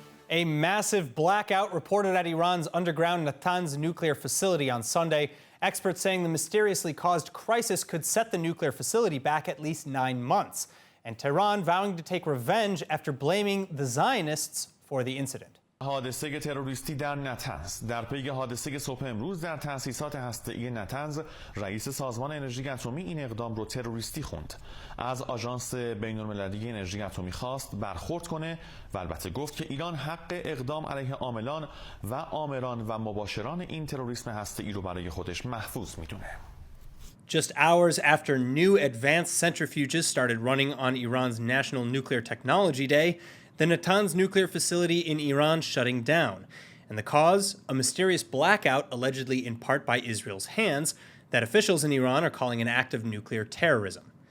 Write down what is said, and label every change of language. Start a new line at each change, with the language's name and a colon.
English: A massive blackout reported at Iran's underground Natanz nuclear facility on Sunday. Experts saying the mysteriously caused crisis could set the nuclear facility back at least 9 months. And Tehran vowing to take revenge after blaming the Zionists for the incident.
Persian: حادثه تروریستی در نتنز در پی حادثه صبح امروز در تأسیسات هسته‌ای نتنز رئیس سازمان انرژی اتمی این اقدام رو تروریستی خوند. از آژانس بین‌المللی انرژی اتمی خواست برخورد کنه و البته گفت که ایران حق اقدام علیه عاملان و آمران و مباشران این تروریسم هسته‌ای رو برای خودش محفوظ میدونه.
English: Just hours after new advanced centrifuges started running on Iran's National Nuclear Technology Day, the Natanz nuclear facility in Iran shutting down. And the cause? A mysterious blackout, allegedly in part by Israel's hands, that officials in Iran are calling an act of nuclear terrorism.